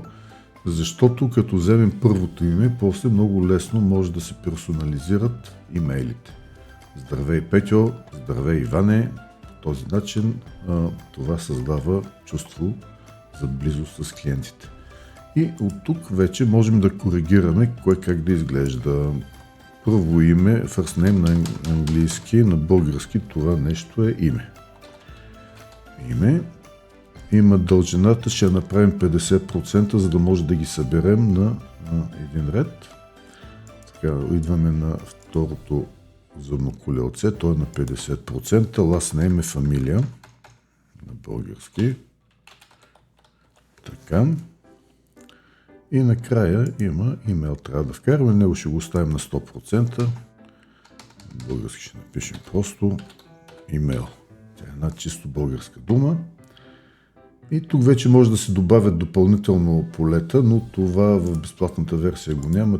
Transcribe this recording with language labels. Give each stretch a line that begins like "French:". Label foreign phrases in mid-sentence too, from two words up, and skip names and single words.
Bulgarian: Защото като вземем първото име, после много лесно може да се персонализират имейлите. Здравей, Петьо, здравей, Иване, този начин това създава чувство за близост с клиентите. И от тук вече можем да коригираме кое как да изглежда. Първо име,
English: first name
Bulgarian: на английски, на български това нещо е име. Име. Има дължината, ще я направим 50%, за да може да ги съберем на един ред. Така, идваме на второто зъбно колелце, то е на 50%.
English: Last name
Bulgarian: е фамилия на български. Така. И накрая има имейл, трябва да вкараме, него ще го оставим на 100%. Български ще напишем просто имейл. Тя е една чисто българска дума. И тук вече може да се добавят допълнително полета, но това в безплатната версия го няма.